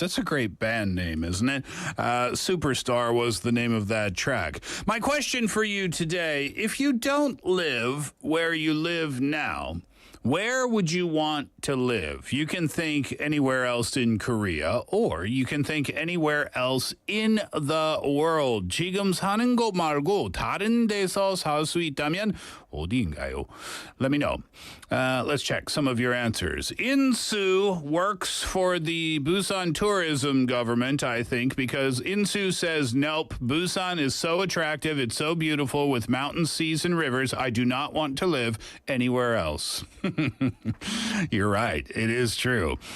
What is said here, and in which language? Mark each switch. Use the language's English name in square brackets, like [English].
[English] That's a great band name, isn't it? Superstar was the name of that track. My question for you today, if you don't live where you live now, where would you want to live? You can think anywhere else in Korea, or you can think anywhere else in the world. [Korean] 지금 사는 곳 말고 다른 데서 살 수 있다면 어디인가요? [English] Let me know. Let's check some of your answers. Insu works for the Busan tourism government, I think, because Insu says, nope, Busan is so attractive, it's so beautiful with mountains, seas, and rivers. I do not want to live anywhere else. You're right. It is true.